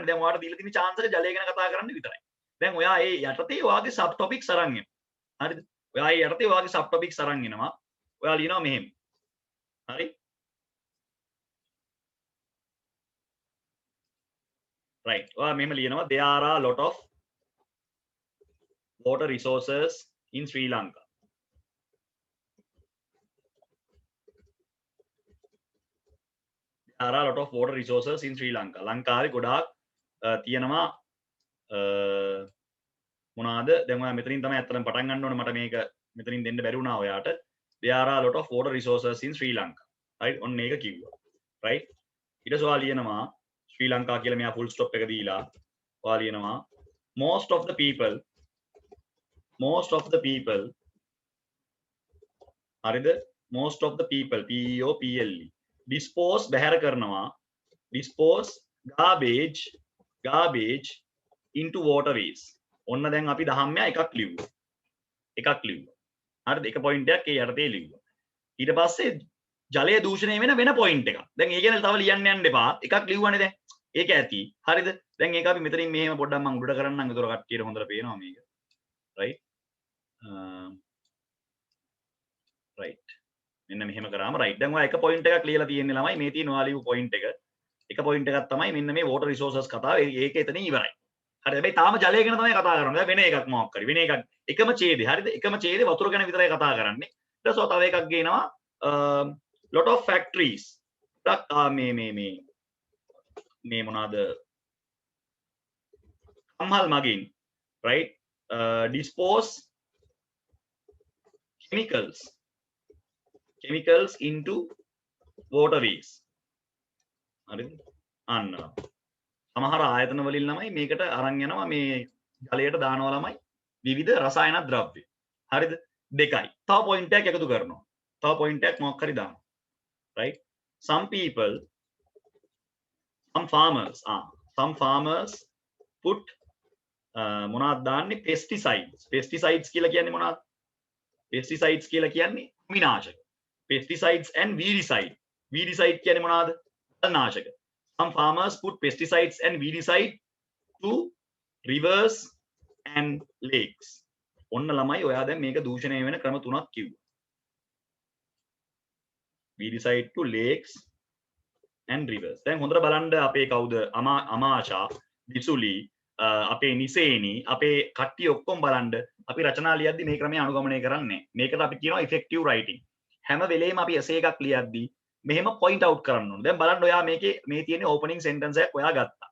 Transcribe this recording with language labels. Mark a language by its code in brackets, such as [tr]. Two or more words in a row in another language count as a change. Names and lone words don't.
[si] දැන් ඔයාලට දීලා තියෙන chance එක ජලය ගැන කතා කරන්න විතරයි. දැන් ඔයා ඒ යටතේ ඔයාගේ [en] sub topics [si] අරන් එන්න. හරිද? ඔයා ඒ යටතේ ඔයාගේ [en] sub topics [si] අරන් එනවා. ඔයා ලියනවා මෙහෙම. හරි? right. ඔයා මෙහෙම ලියනවා [en] there are a lot of water resources in Sri Lanka. There are a lot of water resources in Sri Lanka. [si] ලංකාවේ ගොඩාක් තියෙනවා මොනවාද? දැන් ඔයා මෙතනින් තමයි අත්‍තරම පටන් ගන්න ඕනේ. මට මේක මෙතනින් දෙන්න බැරි වුණා ඔයාට. [en] There are a lot of water resources in Sri Lanka. right? [si] ඔන්න ඒක කිව්වා. right? ඊට පස්සේ ඔයා ලියනවා ශ්‍රී ලංකා කියලා මෙයා [en] full stop [si] එක දීලා ඔයා ලියනවා [en] most of the people [si] හරිද? [en] most of the people PEOPLE dispose [si] බැහැර කරනවා [en] dispose garbage into waterways. [si] ඔන්න දැන් අපි 10 එකක් ලිව්වා. හරිද? එක පොයින්ට් එකක් ඒ යටතේ ලිව්වා. ඊට පස්සේ ජලය දූෂණය වෙන පොයින්ට් එකක්. දැන් ඒ ගැන තව ලියන්න යන්න එපා. එකක් ලිව්වනේ දැන්. ඒක ඇති. හරිද? දැන් ඒක අපි මෙතනින් මෙහෙම පොඩ්ඩක් මම උඩට කරන්නම්. ඒතර කට්ටියට හොඳට පේනවා මේක. right? right. මෙන්න මෙහෙම කරාම right. දැන් ඔයා එක පොයින්ට් එකක් ලියලා තියෙන්නේ ළමයි. මේ තියෙන ඔයා ලියපු පොයින්ට් එක. එක පොයින්ට් එකක් තමයි මෙන්න මේ [en] water resources [si] කතාව. ඒක එතනින් ඉවරයි. හරි. හැබැයි තාම ජලය ගැන තමයි කතා කරන්නේ. වෙන එකක් මොකක් හරි. වෙන එකක් එකම ඡේදේ. හරිද? එකම ඡේදේ වතුර ගැන විතරයි කතා කරන්නේ. ඊට පස්සේ තව එකක් ගේනවා [en] lot of factories [si] මේ මොනවාද කම්හල් මගින් [en] right dispose chemicals into waterways. [si] හරිද? අන්න සමහර ආයතන වලින් ළමයි මේකට අරන් යනවා මේ ජලයට දානවා ළමයි විවිධ රසායන ද්‍රව්‍ය. හරිද? දෙකයි. තව පොයින්ට් එකක් එකතු කරනවා. තව පොයින්ට් එකක් මොකක් හරි දානවා. [en] right? Some people, some farmers put [si] මොනවද දාන්නේ [en] pesticides [si] කියලා කියන්නේ මොනවද? pesticides කියලා කියන්නේ කෘමිනාශක. [en] pesticides and weedicide [si] කියන්නේ මොනවද? නාශක. [en] Some farmers put pesticides and weedicide to rivers and lakes. [si] ඔන්න ළමයි ඔයා දැන් මේක දූෂණය වෙන ක්‍රම තුනක් කිව්වා. [en] weedicide to lakes and rivers. [si] දැන් හොඳට බලන්න අපේ කවුද අමාෂා විසුලි අපේ නිසේනි අපේ කට්ටිය ඔක්කොම බලන්න අපි රචනා ලියද්දි මේ ක්‍රමය අනුගමනය කරන්නේ. මේකට අපි කියනවා [en] effective writing. [si] හැම වෙලේම අපි එසේ එකක් ලියද්දි මෙහෙම [en] point out [si] කරන්න ඕනේ. දැන් බලන්න ඔයා මේකේ මේ තියෙන [en] opening sentence [si] එකක් ඔයා ගත්තා.